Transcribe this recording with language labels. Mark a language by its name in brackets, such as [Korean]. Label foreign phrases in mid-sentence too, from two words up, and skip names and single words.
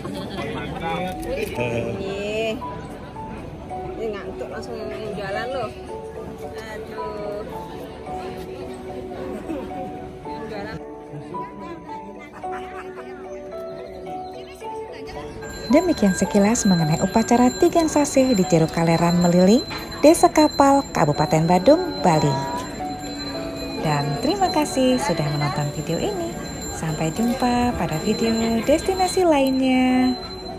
[Indonesian] Ini ngantuk langsung jalan loh. Aduh. Jalan. Demikian sekilas mengenai upacara Tigang Sase di Jero Kaleran Meliling, Desa Kapal, Kabupaten Badung, Bali. Dan terima kasih sudah menonton video ini. Sampai jumpa pada video destinasi lainnya.